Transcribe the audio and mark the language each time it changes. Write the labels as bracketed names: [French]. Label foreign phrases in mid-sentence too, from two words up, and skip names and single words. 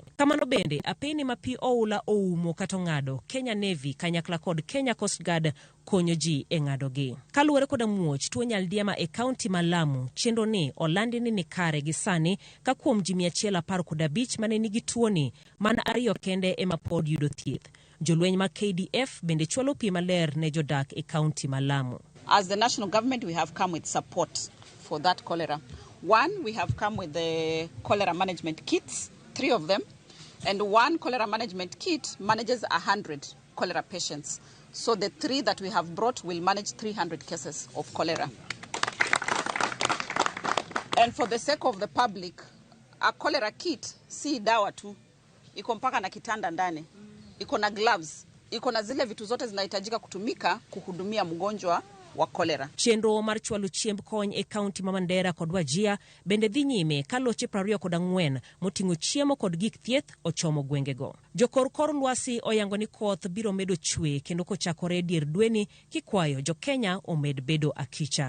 [Luo (Kenya and Tanzania)] Kamano bende apeni ma pi oula oumo kato ng'ado, Kenya Navy kanyakla kod Kenya Coast Guard konyo ji e ng'ado gi. Kaluwore koda muoch tuo nyaldiema e kaunti ma Lamu, chenro ni olandi ni kare gi sani ka kuom ji 115 mane nigi tuoni, mana 2 kende ema pod yudo thieth. Jolweny ma KDF bende chwalo pi maler ne jodak e kaunti ma Lamu. [English] As the national government, we have come with support for that cholera. One, we have come with the cholera management kits, 3 of them, and one cholera management kit manages 100 cholera patients. So the 3 that we have brought will manage 300 cases of cholera. And for the sake of the public, a cholera kit, [Swahili] si dawa tu, iko mpaka na kitanda ndani, iko na gloves, iko na zile vitu zote zinahitajika kutumika kuhudumia mgonjwa wa kolera. [Luo (Kenya and Tanzania)] Chenro mar chwalo chiemb kony e kaunti ma Mandera kod Wajir bende dhi nyime ka loche 24 moting'o chiemo kod gik thieth ochomo gwengego. Jokor kor lwasi oyango ni koth biro medo chwe kendo kochakore dier dweni, kikwayo jo Kenya omed bedo akicha.